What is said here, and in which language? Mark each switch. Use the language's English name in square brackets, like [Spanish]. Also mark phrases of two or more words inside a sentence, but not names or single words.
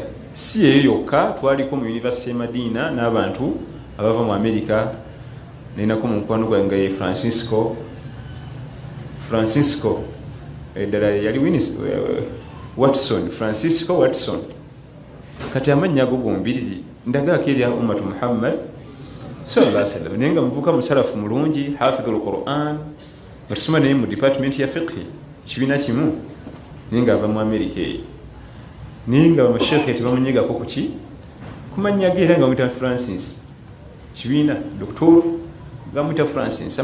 [Ganda] Si eyo yokka, twaliko mu University Madina n'abantu abava mu America. Nalinako mu mukwano gwange Francisco eddala yali Francisco Watson. Kati amannya ago gombiriri ndagaako erya [Arabic] ummatu Muhammad sallallahu alaihi wasallam. [Ganda] Naye nga muvuka musalafu mulungi, [Arabic] hafidhul Qur'an, [Ganda] batusoma naye mu department ya fiqh kibiina kimu, naye nga ava mu America eyo. Naye nga bamashekhe tebamunyegako kuki? Kumanya ge era nga bamuyita Francis. Kibiina doktor nga bamuyita Francis.